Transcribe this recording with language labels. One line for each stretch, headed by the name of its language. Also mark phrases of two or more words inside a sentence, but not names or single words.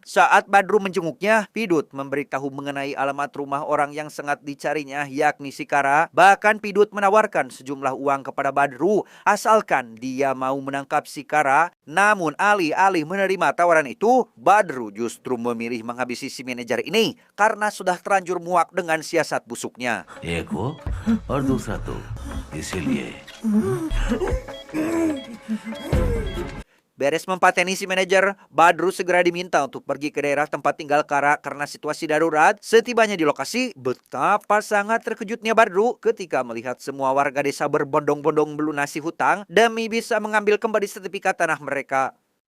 Indonesian: Saat Badru menjenguknya, Pidut memberitahu mengenai alamat rumah orang yang sangat dicarinya, yakni si Kara. Bahkan Pidut menawarkan sejumlah uang kepada Badru asalkan dia mau menangkap si Kara. Namun alih-alih menerima tawaran itu, Badru justru memilih menghabisi si manajer ini karena sudah terlanjur muak dengan siasat busuknya.
Hindi: एक वो और दूसरा तू इसीलिए
Indonesian: Beres mempateni si manajer, Badru segera diminta untuk pergi ke daerah tempat tinggal Kara karena situasi darurat. Setibanya di lokasi, betapa sangat terkejutnya Badru ketika melihat semua warga desa berbondong-bondong melunasi hutang demi bisa mengambil kembali sertifikat tanah mereka.